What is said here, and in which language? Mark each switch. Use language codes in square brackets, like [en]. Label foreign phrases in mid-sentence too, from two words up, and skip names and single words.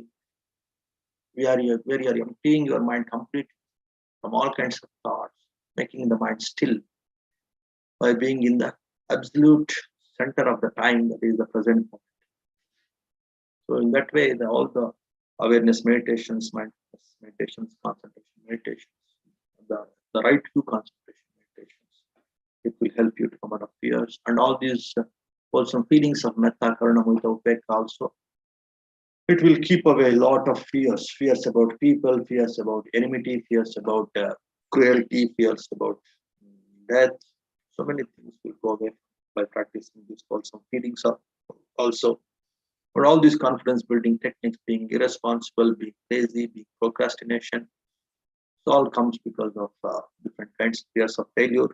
[en] Where you are emptying your mind completely from all kinds of thoughts, making the mind still by being in the absolute center of the time, that is the present moment. So in that way, all the awareness meditations, Yes, meditations, concentration, meditations, the right view concentration meditations. It will help you to come out of fears and all these wholesome feelings of [pi] metta, karuna, mudita, upekha [en] also. It will keep away a lot of fears about people, fears about enmity, fears about cruelty, fears about death. So many things will go away by practicing these wholesome feelings also. But all these confidence building techniques, being irresponsible, being lazy, being procrastination, it all comes because of different kinds of fears of failure.